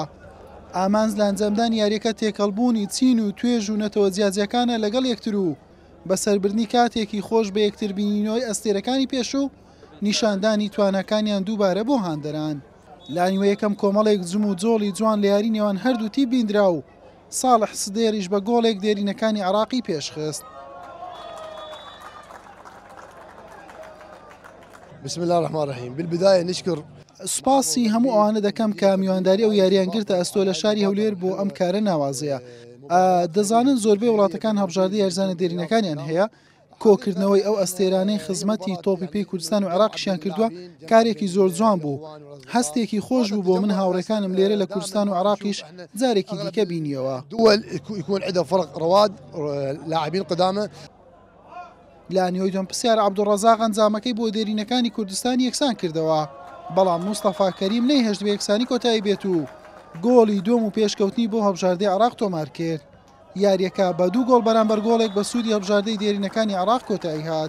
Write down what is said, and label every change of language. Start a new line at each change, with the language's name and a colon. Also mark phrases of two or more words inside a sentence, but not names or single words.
Central Kurdish: ئامانز لە ئەنجامدانی یاریەکە تێکەڵبوونی چین و توێژ و نەتەوە جیاجیەکانە لەگەڵ یەکتر و بەسەربردنی کاتێکی خۆش بە یەکتر بینینەوەی ئەستێرەکانی پێشوو نیشاندانی توانەکانیان دووبارە بۆ هاندەران. لانیوە یەکەم کۆمەڵێک جم و جۆڵی جوان لە یاری نێوان هەردووتی بیندرا و ساڵح سدێریش بە گۆڵێک دێرینەکانی عێراقی پێشخست.
Arabic: بسم الله الرحمن الرحيم. بالبداية نشكر
Central Kurdish: سوپاسی هەموو ئەوانە دەکەم کە میوانداری ئەو یاریان گرتە ئەستۆ لە شاری هەولێر بۆ ئەم کارە ناوازەیە. دەزانن زۆربەی وڵاتەکان هەڵبژاردەی یاریزانە دێرینەکانیان هەیە. کۆکردنەوەی ئەو ئەستێرانەی خزمەتی تۆپی پێی کوردستان و عێراقیشیان کردووە کارێکی زۆر جوان بوو. هەستێکی خۆش بوو بۆ من هاوڕێکانم لێرە لە کوردستان و عێراقیش جارێکی دیکە بینیەوە.
Arabic: دول يكون عندها فرق رواد لاعبين قدامى.
Central Kurdish: لە نیۆی دوم پرسیار عەبدوڕەزاق ئەنجامەکەی بۆ دێرینەکانی کوردستان یەکسان کردەوە، بەڵام موستەفا کەریم نەیهێشت بە یەکسانی کۆتایی بێت و گۆڵی دوم و پێشکەوتنی بۆ هەڵبژاردەی عێراق تۆمار کرد. یاریەکە بە 2 گۆڵ بەرامبەر گۆڵێک بە سوودی هەڵبژاردەی دێرینەکانی عێراق کۆتایی هات.